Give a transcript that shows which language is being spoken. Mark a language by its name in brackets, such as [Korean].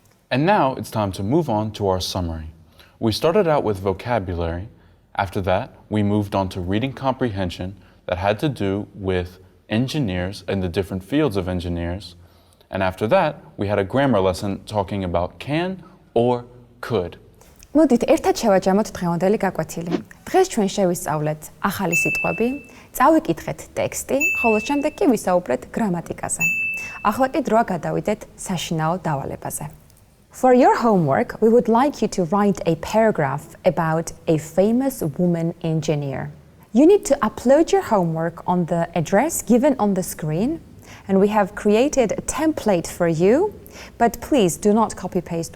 [English] And now it's time to move on to our summary. We started out with vocabulary. After that, we moved on to reading comprehension that had to do with engineers and the different fields of engineers. And after that, we had a grammar lesson talking about can or could. [Georgian] მოდით ერთად შევაჯამოთ დღევანდელი გაკვეთილი. დღეს ჩვენ შევისწავლეთ ახალი სიტყვები, წავიკითხეთ ტექსტი, ხოლო შემდეგ კი ვისაუბრეთ გრამატიკაზე. ახლა კი დროა გადავიდეთ საშინაო დავალებაზე. [English] For your homework, we would like you to write a paragraph about a famous woman engineer. You need to upload your homework on the address given on the screen, and we have created a template for you, but please do not copy-paste.